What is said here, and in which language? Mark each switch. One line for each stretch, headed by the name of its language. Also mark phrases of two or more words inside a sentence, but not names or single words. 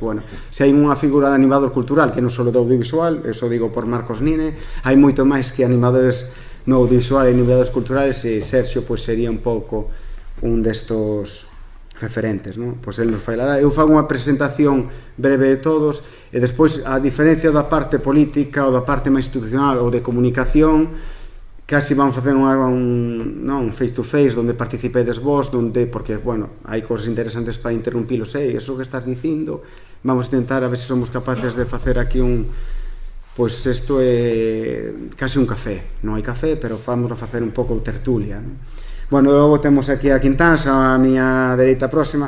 Galician: Bueno, se hai unha figura de animador cultural, que non só do audiovisual, eso digo por Marcos Nine, hai moito máis que animadores no audiovisual e animadores culturais, e Sergio, pois, sería un pouco un destos referentes, non? Pois el nos falará, eu fago unha presentación breve de todos, e despois, a diferencia da parte política ou da parte máis institucional ou de comunicación, casi vamos facer un
English: face to face
Galician: onde participedes vos, porque, hai cosas interesantes para interrumpilos, eso que estás dicindo, vamos a intentar a ver se somos capaces de facer aquí pois isto é casi un café, non hai café, pero vamos a facer un pouco de tertulia, non? Bueno, logo temos aquí a Quintáns, a miña dereita próxima.